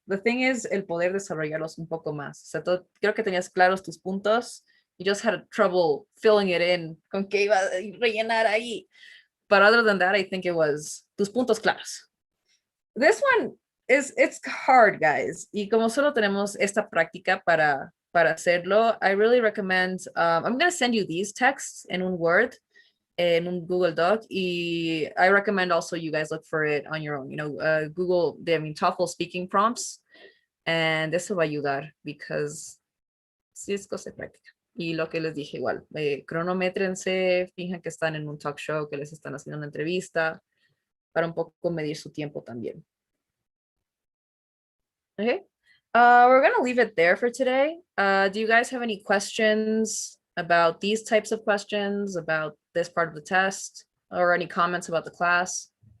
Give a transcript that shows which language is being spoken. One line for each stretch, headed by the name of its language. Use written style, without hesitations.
English: The thing is,
Spanish: el poder desarrollarlos un poco más. O sea, creo que tenías claros tus puntos.
English: You just had trouble filling it in
Spanish: con que iba a rellenar ahí.
English: But other than that, I think it was
Spanish: tus puntos claros.
English: This one it's hard, guys.
Spanish: Y como solo tenemos esta práctica para hacerlo,
English: I really recommend, I'm going to send you these texts in un Word, in un Google Doc, y I recommend also you guys look for it on your own, Google, TOEFL speaking prompts, and
Spanish: eso va a ayudar,
English: because
Spanish: sí es cosa de práctica. Y lo que les dije igual, cronométrense, finjan que están en un talk show, que les están haciendo una entrevista, para un poco medir su tiempo también.
English: Okay, we're gonna leave it there for today. Do you guys have any questions about these types of questions, about this part of the test, or any comments about the class?